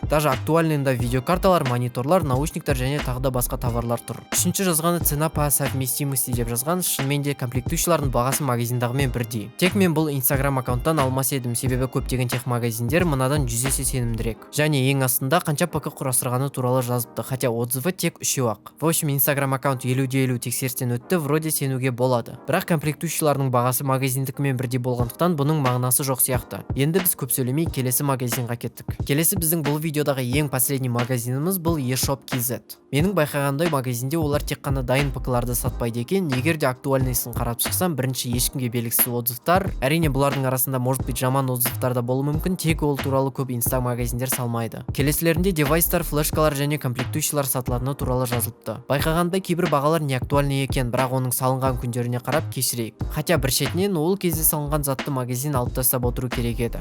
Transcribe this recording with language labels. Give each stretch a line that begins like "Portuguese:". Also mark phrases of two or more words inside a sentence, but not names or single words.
Kazakh: Даже актуальныйында видеокарталар, мониторлар, наушниктар және тағы да басқа товарлар тұр. Үшінші жазғаны
Russian: цена по совместимости
Kazakh: деп жазған, шынымен де комплектующилардың бағасы магазиндағымен бірдей. Тек мен бұл Instagram аккаунттан алмас едім, себебі көптеген тех магазиндер мынадан 100 есе сенімдірек. Және ең астында қанша ПК құрастырғаны туралы жазыпты,
Russian: хотя отзывы
Kazakh: тек 3-ақ.
Russian: В общем,
Kazakh: Instagram аккаунт 50-50 тексерістен өтті, вроде сенуге болады. Бірақ комплектующилардың бағасы магазиндікімен бірдей болғандықтан бұның мағынасы жоқ сияқты. Енді біз көп сөйлемей келесі магазинға кеттік. Келесі біздің бұл видеодағы ең последний магазиніміз бұл eShop KZ. Менің байқағандай магазинде олар тек қана дайын ПК-ларды сатпайды екен. Егер де актуальныйсын қарап шықсам, бірінші ешкімге белгісіз отзывтар. Әрине бұлардың арасында
Russian: может быть
Kazakh: жаман отзывтар да болуы мүмкін, тек ол туралы көп инста магазиндер салмайды. Келесілерінде девайстар, флешкалар және комплектующилар сатылатыны туралы жазылыпты. Байқағандай кейбір бағалар не актуальный екен, бірақ оның салынған күндеріне қарап кешірейік. Хотя бір шетінен ол кезде салынған затты магазин алып тастап отыру керек еді.